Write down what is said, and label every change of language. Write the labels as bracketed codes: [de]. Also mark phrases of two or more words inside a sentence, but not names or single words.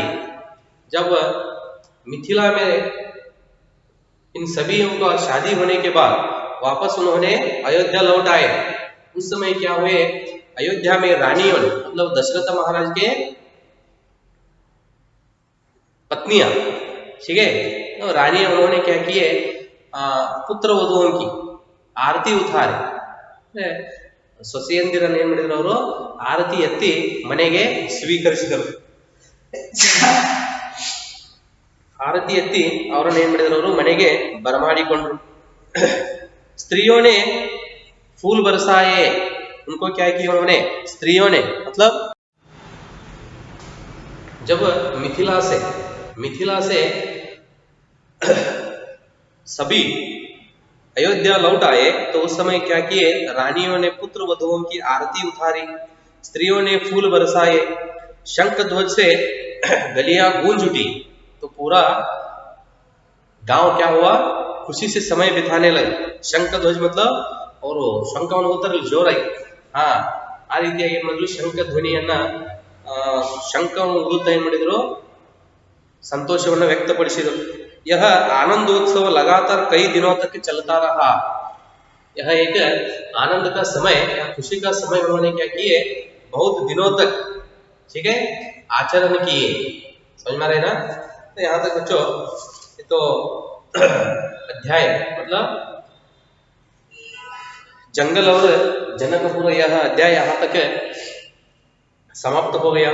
[hi] जब मिथिला में इन सभी का शादी होने के बाद वापस उन्होंने अयोध्या लौट आए, उस समय क्या हुए, अयोध्या में रानियों ने, मतलब दशरथ महाराज के पत्नियां, ठीक है, तो रानियां उन्होंने क्या किए, पुत्र वधुओं की आरती उतारे। [kn] ಸೊಸೆಯಂದಿರನ್ನು ಏನ್ ಮಾಡಿದ್ರು ಅವರು, ಆರತಿ ಎತ್ತಿ ಮನೆಗೆ ಸ್ವೀಕರಿಸಿದರು. ಆರತಿ ಎತ್ತಿ ಅವರನ್ನು ಏನ್ ಮಾಡಿದ್ರು ಅವರು ಮನೆಗೆ ಬರಮಾಡಿಕೊಂಡ್ರು. [hi] स्त्रियों ने फूल बरसाए, उनको क्या किया उन्होंने, स्त्रियों ने, मतलब जब मिथिला से सभी अयोध्या लौट आए तो उस समय क्या किए, रानियों ने पुत्र वधुओं की आरती उतारी, स्त्रियों ने फूल बरसाए, शंख ध्वज से गलियां गूंज उठी। तो पूरा गांव क्या हुआ, खुशी से समय बिताने लगे। शंख ध्वज मतलब [kn] ಅವರು ಶಂಖವನ್ನು ಊತರಲ್ಲಿ ಜೋರಾಗಿ, ಆ ರೀತಿಯಾಗಿ ಏನ್ ಮಾಡಿದ್ರು, ಶಂಖ ಧ್ವನಿಯನ್ನ ಶಂಖವನ್ನು ಊದುತ್ತಾ ಏನ್ ಮಾಡಿದ್ರು, ಸಂತೋಷವನ್ನ ವ್ಯಕ್ತಪಡಿಸಿದರು. [hi] यह आनंदोत्सव लगातार कई दिनों तक चलता रहा। यह एक आनंद का समय या खुशी का समय उन्होंने क्या किए, बहुत दिनों तक, ठीक है, आचरण किए। समझ में आ रहे ना। तो यहाँ तक बच्चों तो अध्याय मतलब जंगल और जनकपुर, यह अध्याय यहाँ तक समाप्त हो गया।